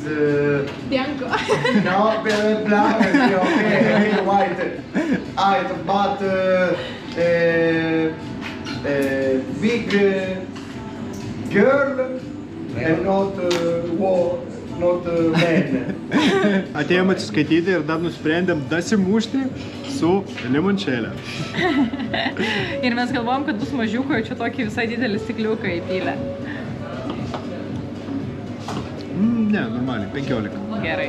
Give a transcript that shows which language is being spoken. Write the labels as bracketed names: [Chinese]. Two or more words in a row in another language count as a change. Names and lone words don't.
[Italian] Bianco. [English] no black, okay, white, but big girl and not men. [Lithuanian] Atėjom atsiskaityti ir dar nusprendėm dasimušti su limončėlė. Ir mes galvojom, kad bus mažiukai, čia tokį visai didelį stikliuką įpylę. Ne, normaliai, 15. Gerai.